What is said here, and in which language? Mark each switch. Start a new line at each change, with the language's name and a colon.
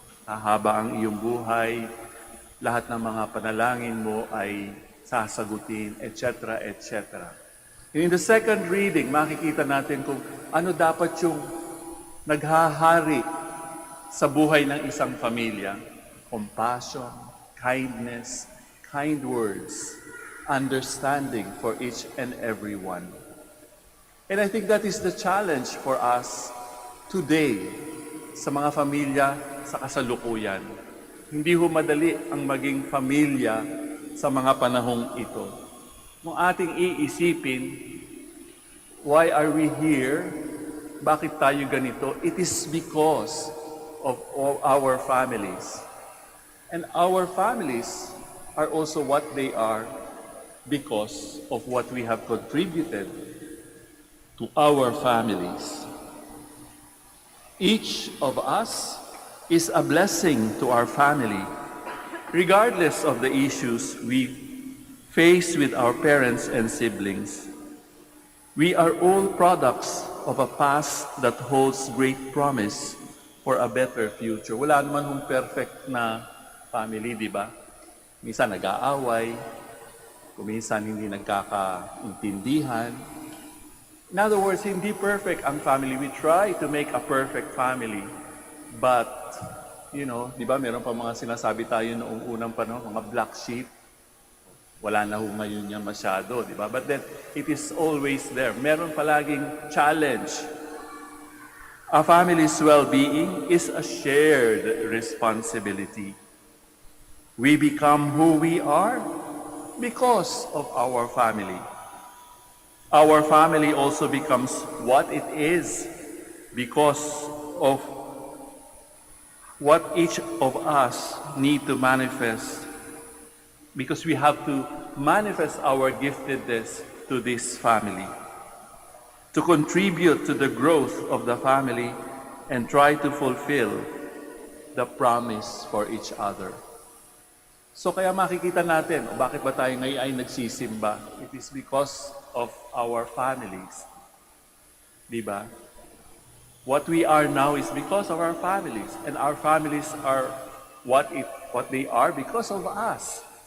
Filipino: Hahaba ang iyong buhay, lahat ng mga panalangin mo ay sasagutin, etc., etc.
English: In the second reading,
Filipino: makikita natin kung ano dapat yung naghahari sa buhay ng isang pamilya.
English: Compassion, kindness, kind words, understanding for each and every one. And I think that is the challenge for us today
Filipino: sa mga pamilya sa kasalukuyan. Hindi ho madali ang maging pamilya sa mga panahong ito. Kung ating iisipin,
English: why are we here?
Filipino: Bakit tayo ganito?
English: It is because of all our families. And our families are also what they are because of what we have contributed to our families. Each of us is a blessing to our family, regardless of the issues we face with our parents and siblings. We are all products of a past that holds great promise for a better future.
Filipino: Wala naman hong perfect na family, di ba? Minsan nag-aaway, kuminsan hindi nagkakaintindihan.
English: In other words,
Filipino: hindi perfect ang family.
English: We try to make a perfect family. But, you know,
Filipino: di ba, meron pa mga sinasabi tayo noong unang panahon, mga black sheep. Wala na ho ngayon niya masyado, di ba?
English: But then, it is always there.
Filipino: Meron palaging challenge.
English: A family's well-being is a shared responsibility. We become who we are because of our family. Our family also becomes what it is because of what each of us need to manifest, because we have to manifest our giftedness to this family, to contribute to the growth of the family and try to fulfill the promise for each other.
Filipino: So kaya makikita natin, bakit ba tayo ngayon ay nagsisimba?
English: It is because of our families. Diba? What we are now is because of our families, and our families are what they are because of us.